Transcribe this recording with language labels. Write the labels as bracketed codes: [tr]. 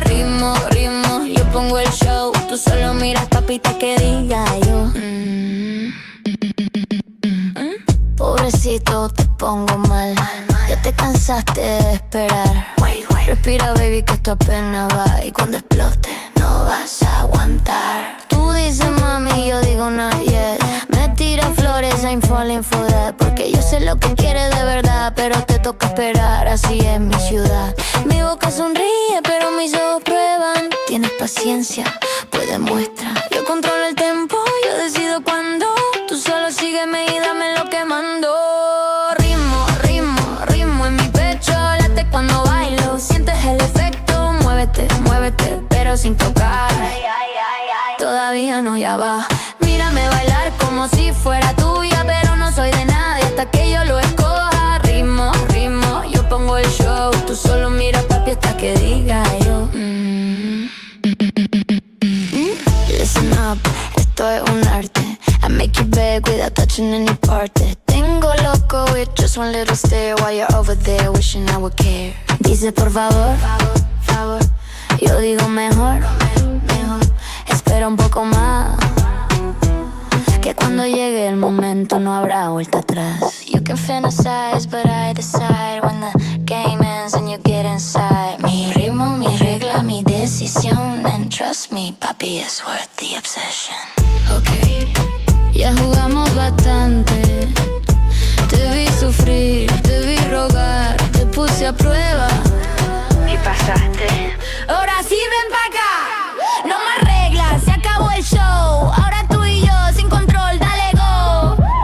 [es] Ritmo, ritmo, yo pongo el show. Tú solo miras papita que diga yo. Pobrecito, te pongo mal. Ya te cansaste de esperar. Respira, baby, que esto apenas va. Y cuando explote, no vas a aguantar. Tú dices mami, yo digo [en] not yet. [es] Me tira flores, [en] I'm falling for that. [es] Porque yo sé lo que quieres de verdad, pero te toca esperar, así es mi ciudad. Mi boca sonríe, pero mis ojos prueban. Tienes paciencia, pues demuestra. Yo controlo el tempo, yo decido cuándo. Tú solo sígueme y dame lo que mando. Ritmo, ritmo, ritmo en mi pecho. Late cuando bailo, sientes el efecto. Muévete, muévete, pero sin tocar. Todavía no, ya va. Mírame bailar como si fuera tuya, pero no soy de nadie hasta que yo lo escoja. Ritmo, ritmo, yo pongo el show. Tú solo miras papi hasta que diga yo. [en] Listen up, [es] esto es un arte. [en] I make you beg without touching any part. [es] Tengo loco [en] with just one little stare while you're over there wishing I would care. [es] Dice por favor, favor, favor. Yo digo mejor, mejor. Espera un poco más, que cuando llegue el momento no habrá vuelta atrás. [en] You can fantasize, but I decide when the game ends and you get inside. [es] Mi ritmo, mi regla, mi decisión. [en] And trust me, papi, it's worth the obsession. [es] Okay, ya jugamos bastante. Te vi sufrir, te vi rogar, te puse a prueba. ¿Qué pasaste? Ahora sí ven pa' acá. No más reglas, se acabó el show. Ahora tú y yo sin control, dale go.